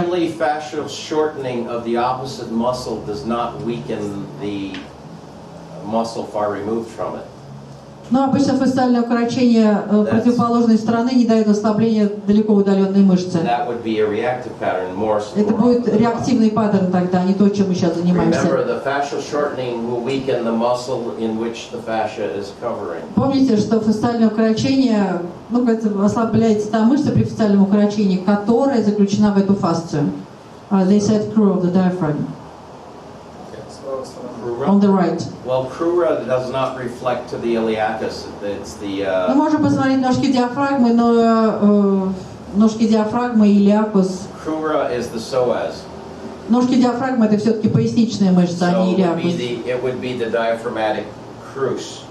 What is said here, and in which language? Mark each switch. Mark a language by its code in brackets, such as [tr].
[en] Usually fascial shortening of the opposite muscle does not weaken the muscle far removed from it. [ru] Но обычно фасциальное укорочение противоположной стороны не дает ослабления далеко удаленной мышцы. [en] That would be a reactive pattern more. [ru] Это будет реактивный паттерн тогда, а не то, чем мы сейчас занимаемся. [en] Remember, the fascial shortening will weaken the muscle in which the fascia is covering. [ru] Помните, что фасциальное укорочение, ослабляется та мышца при фасциальном укорочении, которая заключена в эту фасцию. [en] They said crura of the diaphragm. On the right. Well, crura does not reflect to the iliacus. It's the. [ru] Мы можем посмотреть ножки диафрагмы, но ножки диафрагмы и илиакус. [en] Crura is the psoas. [ru] Ножки диафрагмы это все-таки поясничная мышца, а не илиакус. [en] It would be the diaphragmatic crus.